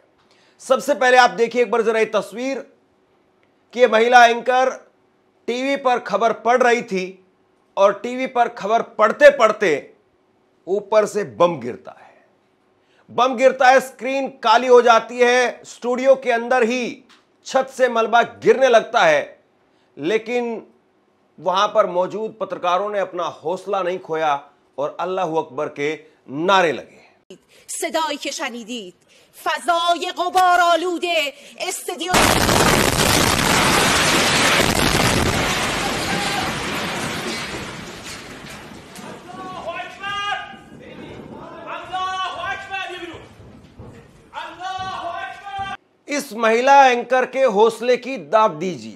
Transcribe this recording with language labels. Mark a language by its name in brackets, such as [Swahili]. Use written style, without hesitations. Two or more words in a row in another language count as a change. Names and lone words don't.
[Hindi] सबसे पहले आप देखिए एक बार जरा ये तस्वीर कि यह महिला एंकर टीवी पर खबर पढ़ रही थी और टीवी पर खबर पढ़ते पढ़ते ऊपर से बम गिरता है। बम गिरता है, स्क्रीन काली हो जाती है, स्टूडियो के अंदर ही छत से मलबा गिरने लगता है, लेकिन वहां पर मौजूद पत्रकारों ने अपना हौसला नहीं खोया और [Arabic] الله أكبر [Hindi] के नारे लगे। [Persian] صدایی که شنیدید فضای غبارآلوده استدیو [Hindi] इस महिला एंकर के हौसले की दाद दीजिए।